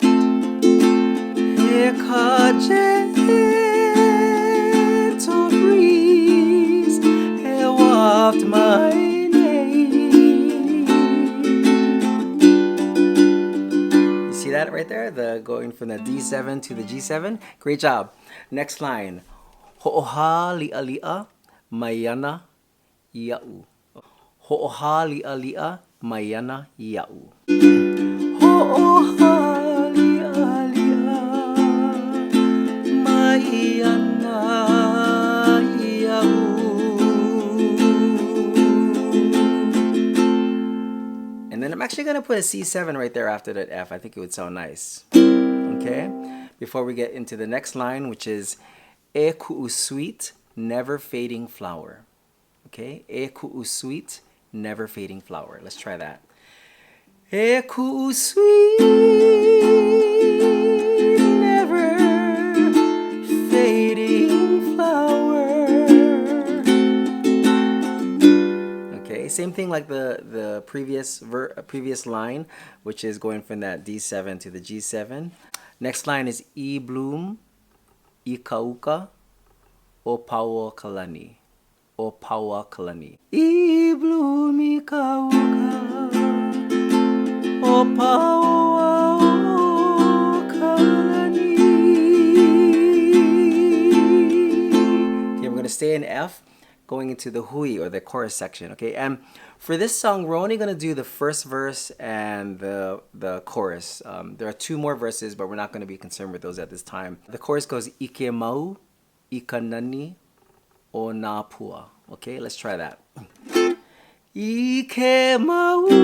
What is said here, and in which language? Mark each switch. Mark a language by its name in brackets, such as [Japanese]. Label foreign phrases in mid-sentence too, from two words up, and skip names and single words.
[English] Here ka gentle breeze e waft my name. You see that right there? The going from the D7 to the G7. Great job. Next line. [Hawaiian] Ho'oha li'a li'a maiana ia'u. Ho'oha li'a li'a maiana ia'u. [English] And then I'm actually going to put a C7 right there after that F. I think it would sound nice. Okay? Before we get into the next line, which is [Hawaiian] E ku'u [English] sweet, never fading flower. Okay? [Hawaiian] E ku'u [English] sweet, never fading flower. Let's try that. [Hawaiian] E ku'u [English] sweet, never fading flower. Okay, same thing like the previous line, which is going from that D7 to the G7. Next line is [Hawaiian] E bloom, I kauka, o Paoakalani, o Paoakalani. E bloom, I kauka. O Paoakalani. [English] Okay, we're going to stay in F, going into the hui, or the chorus section, okay? And for this song, we're only going to do the first verse and the chorus. There are 2 more verses, but we're not going to be concerned with those at this time. The chorus goes, [Hawaiian] Ike mau, ika nani, o nā pua. [English] Okay, let's try that. [Hawaiian] Ike mau,